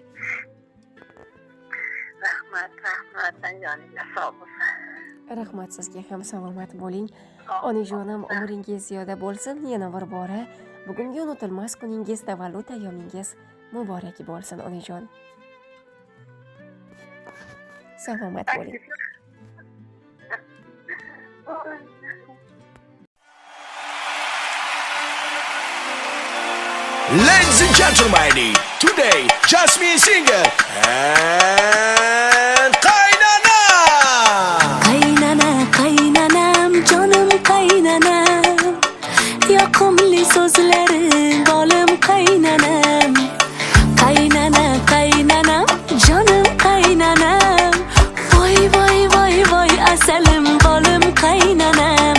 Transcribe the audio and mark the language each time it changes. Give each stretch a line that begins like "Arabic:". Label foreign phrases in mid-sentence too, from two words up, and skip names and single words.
Uzbek: Rahmat, joningiz sog' bo'lsin. Rahmat sizga ham salomat bo'ling. Onajonim umringiz ziyoda bo'lsin. Yana bir bora bugungi unutilmas kuningiz, tavallud ayyomingiz muborak bo'lsin onajon. Salomat bo'ling.
English: Ladies and gentlemen, today Jasmine Singer and Kaynana.
Uzbek: Qaynanam, canım qaynanam, yoqimli so'zlaring bolim qaynanam. Qaynanam, canım qaynanam, voy asalim bolim qaynanam.